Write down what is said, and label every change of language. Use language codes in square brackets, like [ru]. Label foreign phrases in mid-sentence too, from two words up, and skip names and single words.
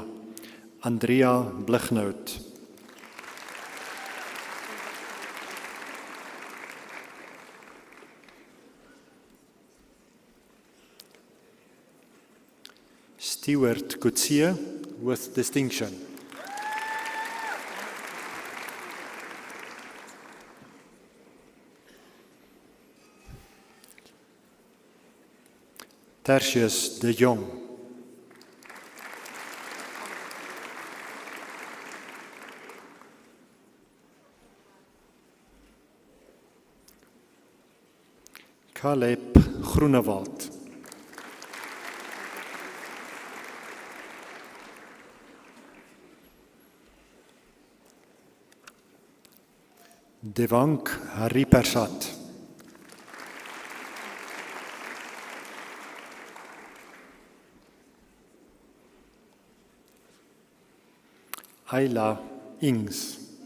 [en] Andrea Blichnout. Stewart Kutsie with distinction. Tertius de Jong. Caleb Groenewald. Devank Haripersat. Ayla Ings.